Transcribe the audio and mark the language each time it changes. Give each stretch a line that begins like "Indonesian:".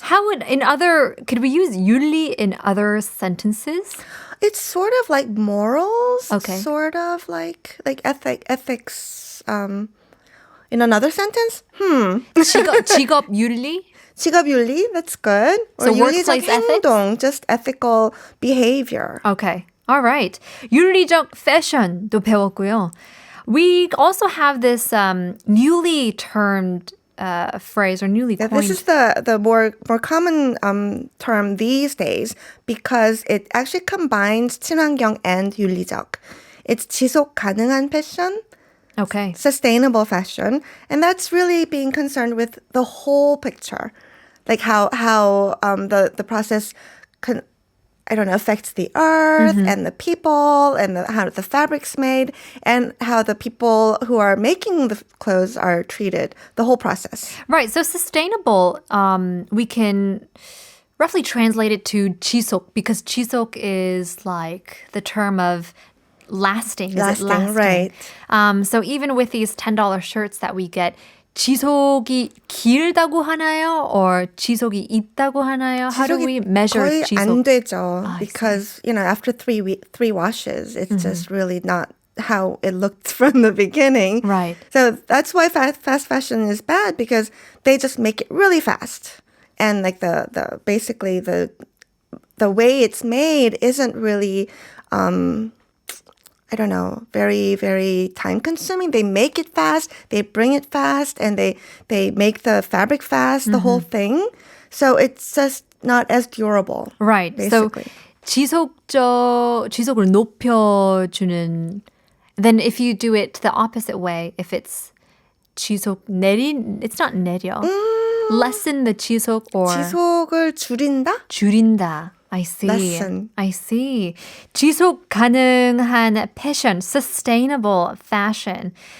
English: how would could we use 윤리 in other sentences? It's sort of like morals. Okay. Sort of like ethics. In another sentence,
Korean: 직업 윤리?
English: 직업윤리, that's good. Or So
Korean: 윤리적
English: workplace ethics? 행동, just ethical behavior. Okay. All right.
Korean: 윤리적 fashion도 배웠고요.
English: We also have this newly termed phrase or newly Yeah, coined. this is the more common term these days because it actually combines 친환경 and 윤리적. It's
Korean: 지속 가능한 패션.
English: Okay. Sustainable fashion, and that's really being concerned with the whole picture, like how the process affects the earth and the people and how the fabric's made and how the people who are making the clothes are treated, the whole process. Right. So sustainable, we can roughly translate it to 지속, because 지속 is like the term of lasting. Is it lasting? Right. So even with these $10 shirts that we get,
Korean: 지속이 길다고 하나요?
English: Or
Korean: 지속이 있다고 하나요?
English: How do we measure
Korean: 거의 지속? 안 되죠,
English: because after three washes, it's just really not how it looked from the beginning. Right. So that's why fast fashion is bad, because they just make it really fast, and like the basically the way it's made isn't really very, very time consuming. They make it fast, they bring it fast, and they make the fabric fast, the whole thing. So it's just not as durable. Right. Basically. So
Korean: 지속을 높여주는.
English: Then if you do it the opposite way, if it's 지속 it's not 내려. Lessen the 지속 or
Korean: 지속을 줄인다? 줄인다.
English: I see. Lessen. I see.
Korean: 지속 가능한 패션,
English: sustainable fashion.